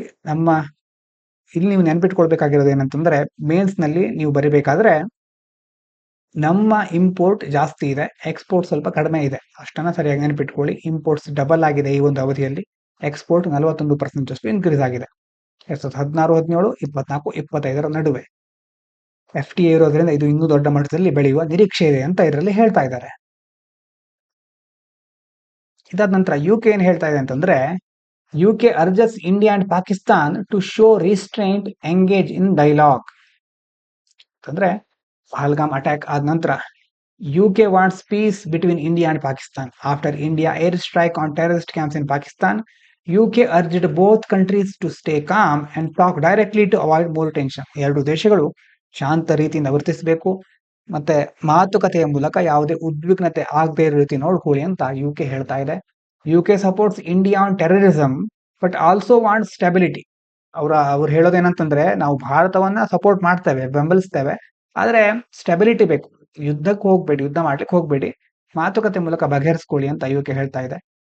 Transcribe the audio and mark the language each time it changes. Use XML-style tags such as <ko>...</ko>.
<kn>ನಮ್ಮ ಇಲ್ಲಿ ನೀವು ನೆನ್ಪಿಟ್ಕೊಳ್ಬೇಕಾಗಿರೋದು ಏನಂತಂದ್ರೆ, ಮೇನ್ಸ್ ನಲ್ಲಿ ನೀವು ಬರಿಬೇಕಾದ್ರೆ ನಮ್ಮ ಇಂಪೋರ್ಟ್ ಜಾಸ್ತಿ ಇದೆ, ಎಕ್ಸ್ಪೋರ್ಟ್ ಸ್ವಲ್ಪ ಕಡಿಮೆ ಇದೆ, ಅಷ್ಟನ್ನ ಸರಿಯಾಗಿ ನೆನಪಿಟ್ಕೊಳ್ಳಿ. ಇಂಪೋರ್ಟ್ಸ್ ಡಬಲ್ ಆಗಿದೆ ಈ ಒಂದು ಅವಧಿಯಲ್ಲಿ, ಎಕ್ಸ್ಪೋರ್ಟ್ 41% ಅಷ್ಟು ಇನ್ಕ್ರೀಸ್ ಆಗಿದೆ 2016-17, 24-25 ನಡುವೆ. FTA ಇರೋದ್ರಿಂದ ಇದು ಇನ್ನೂ ದೊಡ್ಡ ಮಟ್ಟದಲ್ಲಿ ಬೆಳೆಯುವ ನಿರೀಕ್ಷೆ ಇದೆ ಅಂತ ಇದರಲ್ಲಿ ಹೇಳ್ತಾ ಇದ್ದಾರೆ. ಇದಾದ ನಂತರ UK ಏನ್ ಹೇಳ್ತಾ ಇದೆ ಅಂತಂದ್ರೆ,</kn> <en>UK urges India and Pakistan to show restraint, engage in dialogue.</en> <kn>ಅಂದ್ರೆ ಪಹಲ್ಗಾಮ್ ಅಟ್ಯಾಕ್ ಆದ ನಂತರ</kn> <en>UK wants peace between India and Pakistan. After India airstrike on terrorist camps in Pakistan, UK urged both countries to stay calm and talk directly to avoid more tension.</en> <kn>ಎರಡು ದೇಶಗಳು ಶಾಂತ ರೀತಿಯಿಂದ ವರ್ತಿಸಬೇಕು ಮತ್ತೆ ಮಾತುಕತೆಯ ಮೂಲಕ ಯಾವುದೇ ಉದ್ವಿಗ್ನತೆ ಆಗದೇ ಇರೋ ರೀತಿ ನೋಡ್ಕೊಳ್ಳಿ ಅಂತ UK ಹೇಳ್ತಾ ಇದೆ.</kn> <en>UK supports India on terrorism but also want stability.</en> <kn>ಅವ್ರು ಹೇಳೋದೇನಂತಂದ್ರೆ, ನಾವು ಭಾರತವನ್ನ ಸಪೋರ್ಟ್ ಮಾಡ್ತೇವೆ, ಬೆಂಬಲಿಸ್ತೇವೆ, ಆದ್ರೆ ಸ್ಟೆಬಿಲಿಟಿ ಬೇಕು, ಯುದ್ಧ ಮಾಡ್ಲಿಕ್ಕೆ ಹೋಗ್ಬೇಡಿ, ಮಾತುಕತೆ ಮೂಲಕ ಬಗೆಹರಿಸ್ಕೊಳ್ಳಿ ಅಂತ UK ಹೇಳ್ತಾ ಇದೆ.</kn>